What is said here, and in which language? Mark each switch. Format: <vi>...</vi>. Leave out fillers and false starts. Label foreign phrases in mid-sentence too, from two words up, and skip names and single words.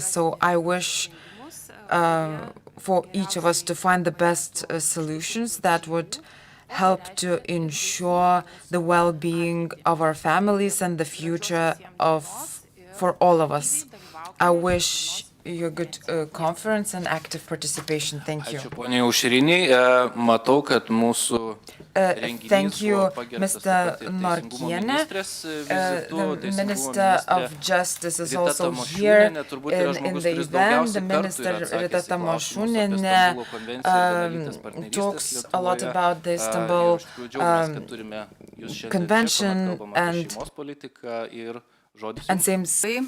<en>So I wish for each of us to find the best solutions that would help to ensure the well-being of our families and the future for all of us. I wish you a good conference and active participation. Thank you.</en> <lt>Ačiū, ponia Aušriniai. Matau, kad mūsų</lt> <en>Thank you, Mr. Norkiene. The Minister of Justice is also here in the event. The Minister Rita Tamašunienė talks a lot about the Istanbul Convention and Seimas.</en>